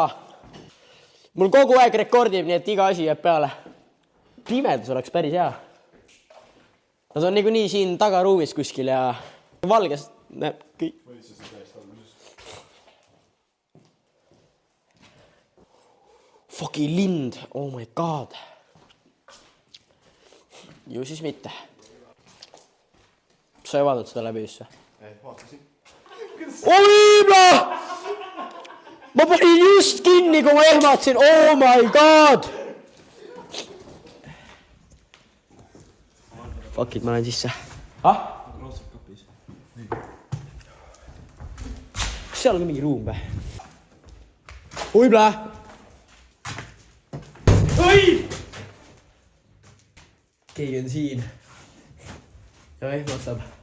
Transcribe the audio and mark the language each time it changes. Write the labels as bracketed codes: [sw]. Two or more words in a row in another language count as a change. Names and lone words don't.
[et] Mul kogu aeg rekordib, nii et iga asi jääb peale. Pimedus oleks päris hea. Nad on niikuinii siin tagaruumis kuskil ja valges näeb kõik. Fucking lind, [en] oh my god. [et] Ju siis mitte. Sa ei vaadanud seda läbi üsse? Ei, vaatasin. Oi, ma panin just kinni, kui ma ehmatasin. [en] Oh my god! Fuck it, [et] ma lähen sisse. Raudselt kapis. Kas seal on mingi ruum või? Oi, plää! Oi! Keegi on siin. Ja ehmatab.